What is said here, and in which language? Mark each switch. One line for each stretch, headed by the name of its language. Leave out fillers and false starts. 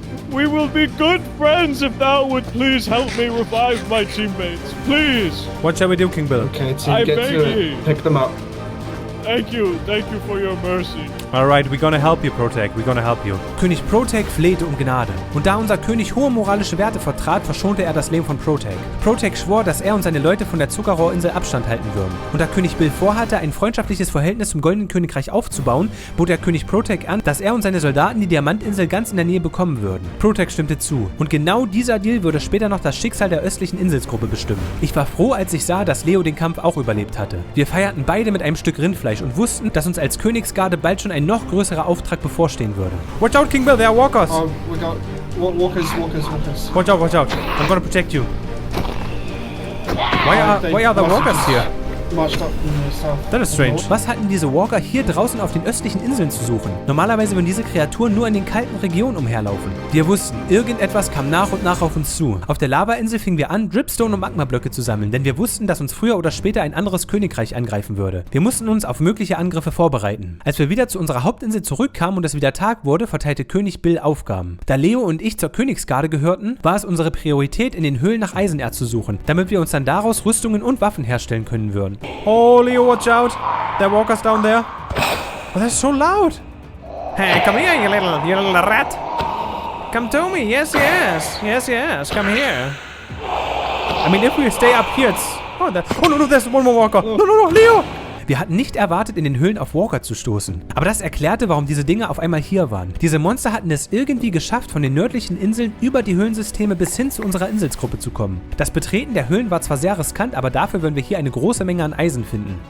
English: We will be good friends if thou would please help me revive my teammates. Please! What shall we do, King Bill? Okay, team, I get beg to ye. it. Pick them up. Thank you for your mercy. Alright, we're gonna help you, Protag. We're gonna help you.
German: König Protag flehte um Gnade. Und da unser König hohe moralische Werte vertrat, verschonte er das Leben von Protag. Protag schwor, dass er und seine Leute von der Zuckerrohrinsel Abstand halten würden. Und da König Bill vorhatte, ein freundschaftliches Verhältnis zum Goldenen Königreich aufzubauen, bot der König Protag an, dass er und seine Soldaten die Diamantinsel ganz in der Nähe bekommen würden. Protag stimmte zu. Und genau dieser Deal würde später noch das Schicksal der östlichen Inselsgruppe bestimmen. Ich war froh, als ich sah, dass Leo den Kampf auch überlebt hatte. Wir feierten beide mit einem Stück Rindfleisch und wussten, dass uns als Königsgarde bald schon ein noch größerer Auftrag bevorstehen würde.
English: Watch out, King Bill, there are walkers! Oh, we got walkers. Watch out. I'm gonna protect you. Why are the walkers here? Marched up from the south. That is strange.
German: Was hatten diese Walker hier draußen auf den östlichen Inseln zu suchen? Normalerweise würden diese Kreaturen nur in den kalten Regionen umherlaufen. Wir wussten, irgendetwas kam nach und nach auf uns zu. Auf der Lavainsel fingen wir an, Dripstone und Magmablöcke zu sammeln, denn wir wussten, dass uns früher oder später ein anderes Königreich angreifen würde. Wir mussten uns auf mögliche Angriffe vorbereiten. Als wir wieder zu unserer Hauptinsel zurückkamen und es wieder Tag wurde, verteilte König Bill Aufgaben. Da Leo und ich zur Königsgarde gehörten, war es unsere Priorität, in den Höhlen nach Eisenerz zu suchen, damit wir uns dann daraus Rüstungen und Waffen herstellen können würden.
English: Oh, Leo, watch out! There are walkers down there. Oh, that's so loud! Hey, come here, you little rat! Come to me, yes, come here. I mean, if we stay up here, it's... Oh, no, there's one more walker! No, Leo!
German: Wir hatten nicht erwartet, in den Höhlen auf Walker zu stoßen. Aber das erklärte, warum diese Dinge auf einmal hier waren. Diese Monster hatten es irgendwie geschafft, von den nördlichen Inseln über die Höhlensysteme bis hin zu unserer Inselsgruppe zu kommen. Das Betreten der Höhlen war zwar sehr riskant, aber dafür würden wir hier eine große Menge an Eisen finden.